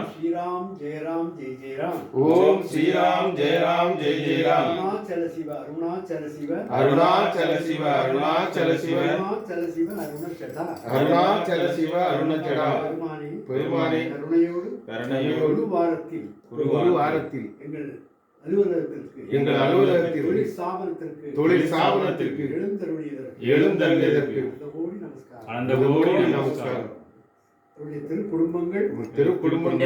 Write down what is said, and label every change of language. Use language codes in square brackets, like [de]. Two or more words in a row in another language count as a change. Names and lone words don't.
[sa] श्री राम जय राम जय जय राम ओम श्री राम जय राम जय जय राम अरुणाचल शिव अरुणाचल शिव अरुणाचल शिव अरुणाचल शिव अरुणाचल शिव अरुणचटा अरुणाचल शिव अरुणचटा [ta] பெருமானே கருணையோடு வாரத்தில் எங்கள் அலுவலகத்திற்கு தொழில் ஸ்தாபனத்திற்கு எழுந்தருளியதற்கு அந்த கோடி நமஸ்காரம் திருக்குடும்பங்கள்